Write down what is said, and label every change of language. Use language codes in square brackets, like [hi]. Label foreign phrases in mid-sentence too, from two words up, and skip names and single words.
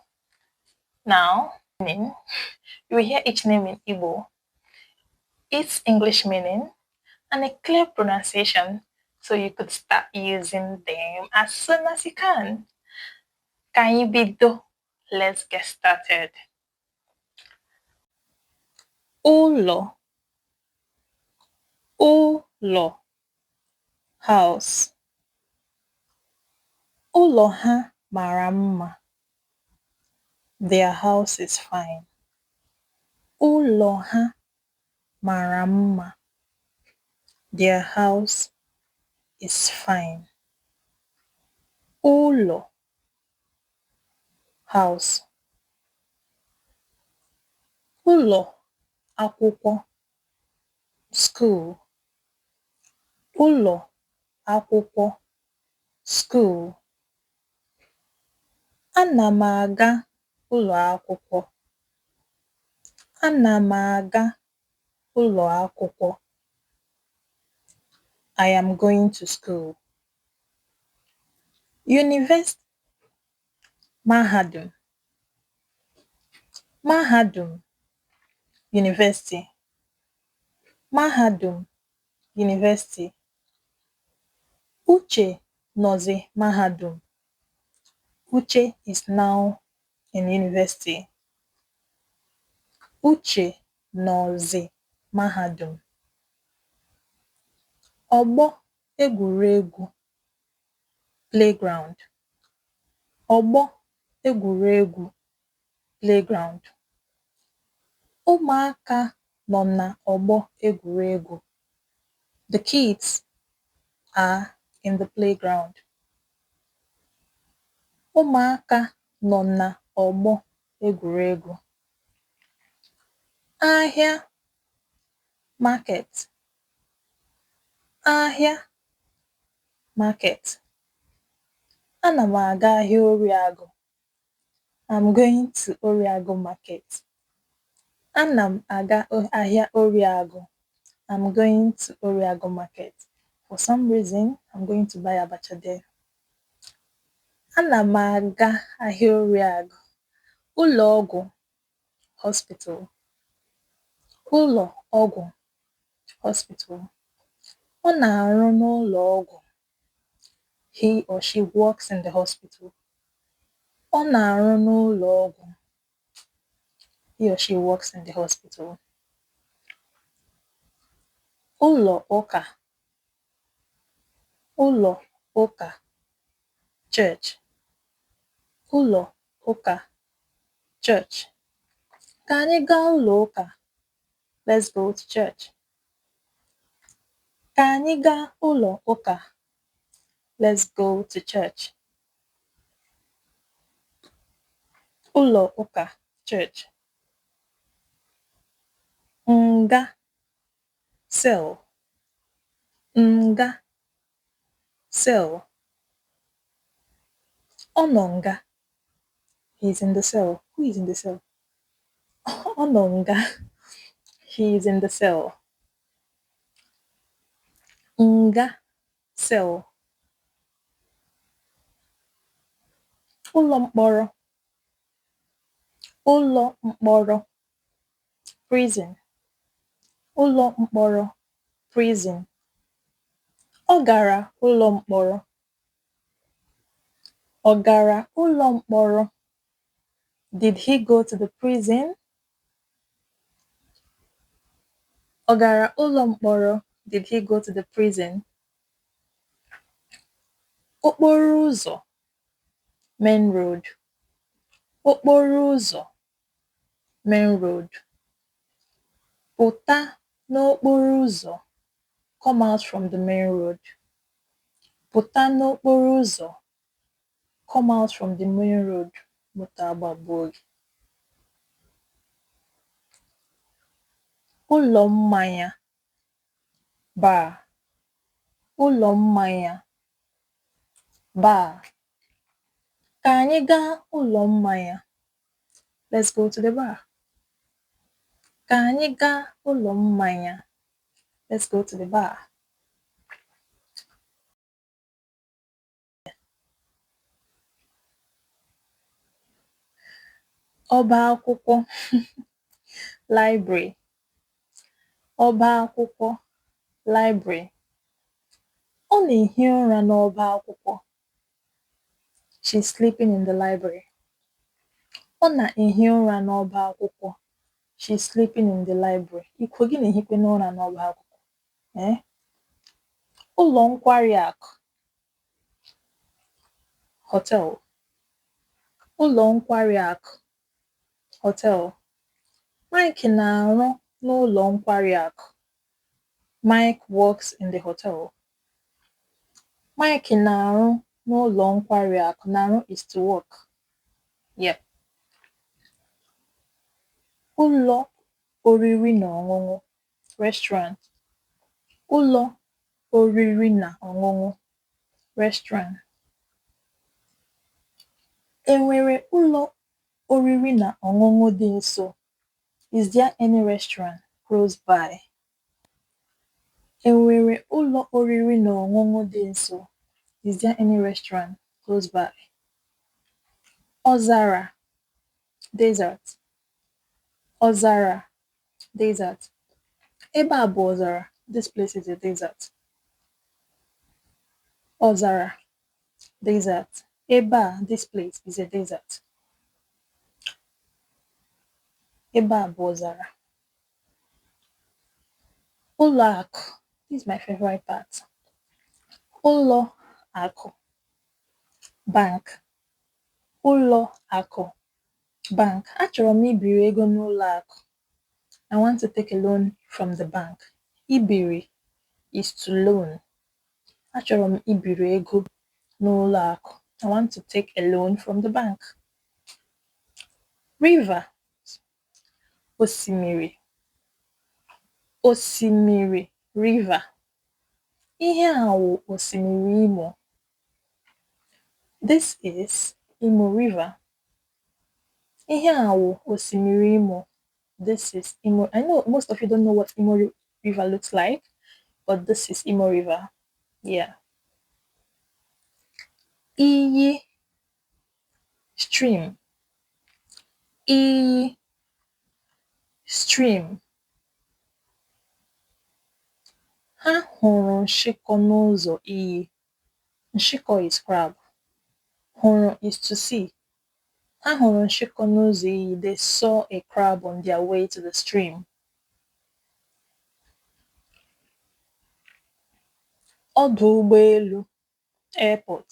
[en] Now, you will hear each name in Igbo, its English meaning, and a clear pronunciation so you could start using them as soon as you can. Can you be do? Let's get started. [ig] Ulo. Ulo. House. Ulo ha mara mma. [en] Their house is fine. [ig] Ulo ha mara mma. [en] Their house is fine. [ig] Ulo. House. Ulo akwụkwọ. School. Ụlọ akwụkwọ. School. Ana m aga ụlọ akwụkwọ. Ana m aga ụlọ akwụkwọ. [en] I am going to school. University. [ig] Mahadum. Mahadum. University. Mahadum. University. Uche nọzi mahadum. [en] Uche is now in university. [ig] Uche nọzi mahadum. Ọgbọ egwuregwu. Playground. Ọgbọ egwuregwu. [en] Playground. [ig] Ụmụaka nọ n'ọgbọ egwuregwu. [en] The kids are in the playground. [ig] Ụmụaka nọ n'ọgbọ egwuregwu. Ahịa. Market. Ahịa. Market. Ana m aga ahịa Oriagụ. [en] I'm going to Oriagụ market. [ig] Ana m aga ahịa Oriagụ. [en] I'm going to Oriagụ market. For some reason, I'm going to buy abacha there. [ig] Ana m aga ahịa Oriagụ. Ụlọ ọgwụ. Hospital. Ụlọ ọgwụ. Hospital. Ọ na-arụ n'ụlọ ọgwụ. [en] He or she works in the hospital. [ig] Ọ na-arụ n'ụlọ ọgwụ. [en] He or she works in the hospital. [ig] Ụlọ ụka. Ụlọ ụka. Church. Ụlọ ụka. Church. Ka anyị gaa ụlọ ụka. [en] Let's go to church. [ig] Ka anyị gaa ụlọ ụka. [en] Let's go to church. [ig] Ụlọ ụka. [en] Church. [ig] Nga. Cell. Nga. Cell. Ọ nọ nga. [en] He's in the cell. Who is in the cell? [ig] Ọ nọ nga. [en] He is in the cell. [ig] Nga. Cell. Ụlọ mkpọrọ. Ụlọ mkpọrọ. Prison. Ụlọ mkpọrọ. Prison. Ọ gara ụlọ mkpọrọ. Ọ gara ụlọ mkpọrọ. [en] Did he go to the prison? [ig] Ọ gara ụlọ mkpọrọ. [en] Did he go to the prison? [ig] Okporo ụzọ. [en] Main road. [ig] Okporo ụzọ. [en] Main road. [ig] Pụta n'okporo ụzọ. [en] Come out from the main road. [ig] Pụta n'okporo ụzọ. [en] Come out from the main road. [ig] Moto agbagbuo gị. ụlọ mmanya, bar, ụlọ mmanya, bar. Ka anyị gaa ụlọ mmanya. [en] Let's go to the bar. [ig] Ka anyị gaa ụlọ mmanya. [en] Let's go to the bar. [ig] Ọba akwụkwọ library. Ọba akwụkwọ library. Ọ na-ehi ụra n'ọba akwụkwọ. [en] She's sleeping in the library. [ig] Ọ na-ehi ụra n'ọba akwụkwọ. [en] She's sleeping in the library. [ig] Ikwu gị na-ehikwe n'ụra n'ọba akwụkwọ. Ụlọ nkwari akụ. Hotel. Ụlọ nkwari akụ. Hotel. Mike na-arụ n'ụlọ nkwari akụ. [en] Mike works in the hotel. [ig] Mike na-arụ n'ụlọ nkwari akụ. [en] Na-arụ is to work. Yep. [ig] Ụlọ oriri na ọṅụṅụ. Restaurant. Ụlọ oriri na ọṅụṅụ. [en] Restaurant. [ig] Enwere ụlọ oriri na ọṅụṅụ dị nso? [en] Is there any restaurant close by? [ig] Enwere ụlọ oriri na ọṅụṅụ dị nso? [en] Is there any restaurant close by? [ig] Ọzara, desert. Ọzara, desert. Ebe a bụ ọzara. [en] This place is a desert. [ig] Ọzara, desert. Ebe a, [en] this place is a desert. [ig] Ebe a bụ ọzara. Ụlọ akụ. [en] This is my favorite part. [ig] Ụlọ akụ. Bank. Ụlọ akụ. Bank. Achọrọ m ibiri ego n'ụlọ akụ. [en] I want to take a loan from the bank. Ibiri is to loan. [ig] Achọrọ m ibiri ego n'ụlọ akụ. [en] I want to take a loan from the bank. River. [ig] Osimiri. Osimiri, river. Ihe a wụ osimiri Imo. [en] This is Imo River. [ig] Ihe a wụ osimiri Imo. [en] This is Imo. I know most of you don't know what Imo River looks like, but this is Imo River. Yeah. Iyi, stream. [ig] Iyi, stream. Ha hụrụ nshịkọ n'ụzọ iyi. [en] Nshịkọ is crab. Hụrụ is to see. [ig] Ha hụrụ nshịkọ n'ụzọ iyi. [en] They saw a crab on their way to the stream. [ig] Ọdụ ụgbọelu, airport.